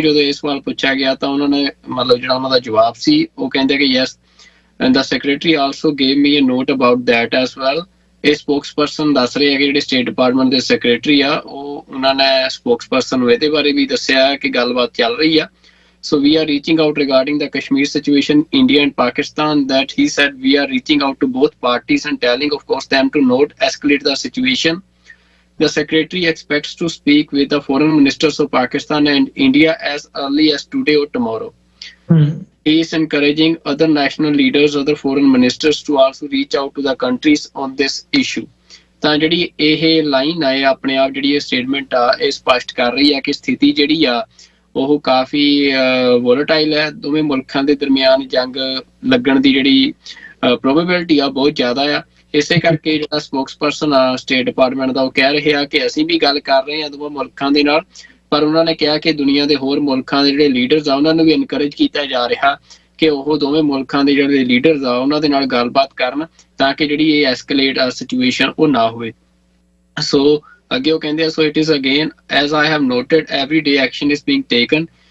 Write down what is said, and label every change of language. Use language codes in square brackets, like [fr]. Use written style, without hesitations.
[pa] ਜਦੋਂ ਇਹ ਸਵਾਲ ਪੁੱਛਿਆ ਗਿਆ ਤਾਂ ਉਹਨਾਂ ਨੇ ਮਤਲਬ ਜਿਹੜਾ ਉਹਨਾਂ ਦਾ ਜਵਾਬ ਸੀ ਉਹ ਕਹਿੰਦੇ ਕਿ [en] Yes, and the secretary also gave me a note about that as well. [pa] ਇਹ ਸਪੋਕਸਪਰਸਨ ਦੱਸ ਰਹੇ ਆ ਕਿ ਜਿਹੜੇ ਸਟੇਟ ਡਿਪਾਰਟਮੈਂਟ ਦੇ ਸੈਕਟਰੀ ਆ ਉਹਨਾਂ ਨੇ ਸਪੋਕਸਪਰਸਨ ਨੂੰ ਇਹਦੇ ਬਾਰੇ ਵੀ ਦੱਸਿਆ ਕਿ ਗੱਲਬਾਤ ਚੱਲ ਰਹੀ ਆ। [en] So we are reaching out regarding the Kashmir situation, India and Pakistan, that he said we are reaching out to both parties and telling of course them to not escalate the situation. The secretary expects to speak with the foreign ministers of Pakistan and India as early as today or tomorrow. He is encouraging other national leaders, other foreign ministers to also reach out to the countries on this issue. [pa] ਤਾਂ ਜਿਹੜੀ ਇਹ line ਆ ਆਪਣੇ ਆਪ ਜਿਹੜੀ ਇਹ statement ਆ ਇਹ ਸਪਸ਼ਟ ਕਰ ਰਹੀ ਆ ਕਿ ਸਥਿਤੀ ਜਿਹੜੀ ਆ ਉਹ ਕਾਫੀ ਵੋਲੇਟਾਈਲ ਹੈ। ਦੋਵੇਂ ਮੁਲਕਾਂ ਦੇ ਦਰਮਿਆਨ ਜੰਗ ਲੱਗਣ ਦੀ ਜਿਹੜੀ ਪ੍ਰੋਬੇਬਿਲਿਟੀ ਆ ਬਹੁਤ ਜ਼ਿਆਦਾ ਆ। ਇਸੇ ਕਰਕੇ ਜਿਹੜਾ ਸਪੋਕਸਪਰਸਨ ਆ ਸਟੇਟ ਡਿਪਾਰਟਮੈਂਟ ਦਾ ਉਹ ਕਹਿ ਰਹੇ ਆ ਕਿ ਅਸੀਂ ਵੀ ਗੱਲ ਕਰ ਰਹੇ ਹਾਂ ਦੋਵਾਂ ਮੁਲਕਾਂ ਦੇ ਨਾਲ, ਪਰ ਉਹਨਾਂ ਨੇ ਕਿਹਾ ਕਿ ਦੁਨੀਆ ਦੇ ਹੋਰ ਮੁਲਕਾਂ ਦੇ ਜਿਹੜੇ ਲੀਡਰਸ ਆ ਉਹਨਾਂ ਨੂੰ ਵੀ ਇਨਕਰੇਜ ਕੀਤਾ ਜਾ ਰਿਹਾ ਕਿ ਉਹ ਦੋਵੇਂ ਮੁਲਕਾਂ ਦੇ ਜਿਹੜੇ ਲੀਡਰਸ ਆ ਉਹਨਾਂ ਦੇ ਨਾਲ ਗੱਲਬਾਤ ਕਰਨ ਤਾਂ ਕਿ ਜਿਹੜੀ ਇਹ ਐਸਕੇਲੇਟ ਸਿਚੁਏਸ਼ਨ ਉਹ ਨਾ ਹੋਵੇ। ਸੋ ਅੱਗੇ ਉਹ ਕਹਿੰਦੇ ਆ, [en] so it is again as I have noted every day action is being taken.